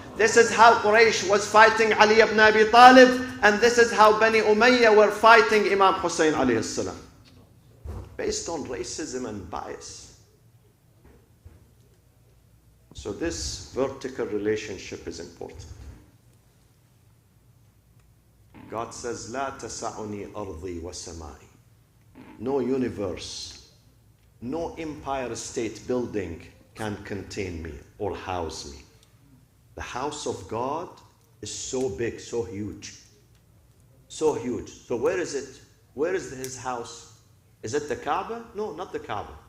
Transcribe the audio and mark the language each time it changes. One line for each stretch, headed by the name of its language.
English: This is how Quraysh was fighting Ali ibn Abi Talib, and this is how Bani Umayyah were fighting Imam Hussein alayhi salam. Based on racism and bias. So this vertical relationship is important. God says,
Arabic: لا تسعني أرضي وسمائي.
English: No universe, no empire state building can contain me or house me. The house of God is so big, so huge. So huge. So where is it? Where is his house? Is it the Kaaba? No, not the Kaaba.